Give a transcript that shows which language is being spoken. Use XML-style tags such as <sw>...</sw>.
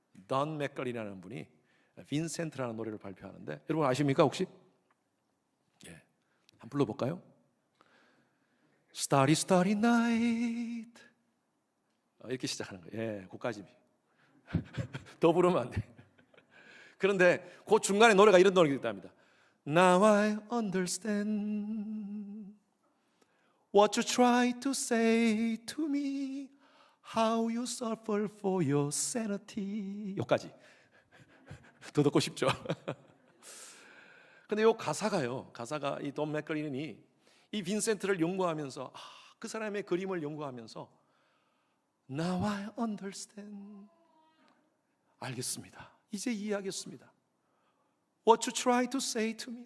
<ko>던 맥걸리라는 분이 빈센트라는 노래를 발표하는데 여러분 아십니까 혹시? 한번 불러볼까요? Starry Starry Night 이렇게 시작하는 거예요. 그까지 더 부르면 안 돼. 그런데 그 중간에 노래가 이런 노래가 있답니다.</ko> <en>Now I understand what you try to say to me, how you suffer for your sanity.</en> <ko>여기까지. 더 듣고 싶죠? 근데 이 가사가 이 돈 맥걸리니 이 빈센트를 연구하면서 그 사람의 그림을 연구하면서</ko> <en>Now I understand.</en> <ko>알겠습니다. 이제 이해하겠습니다.</ko> <en>What you try to say to me.</en>